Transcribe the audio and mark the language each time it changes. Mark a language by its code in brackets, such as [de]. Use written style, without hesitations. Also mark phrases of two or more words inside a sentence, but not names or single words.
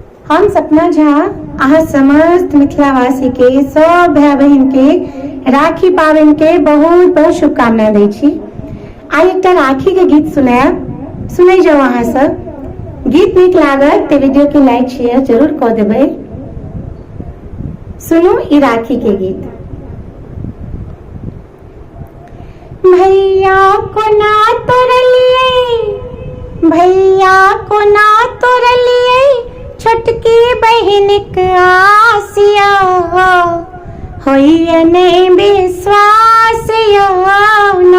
[mai] हम सपना झा अहाँ समस्त मिथिलावासी के सब भाई बहन के राखी पावन के बहुत बहुत शुभकामना दै छी। आई एक राखी के गीत सुनै जाओ। अहाँ सब गीत नीक लागत तो वीडियो के लाइक शेयर जरूर कऽ देबै। सुनू ई राखी के गीत। भैया को ना तोरलिए, भैया को ना तोरलिए, छोटकी बहन के आसिया होइए नहीं विश्वास ना।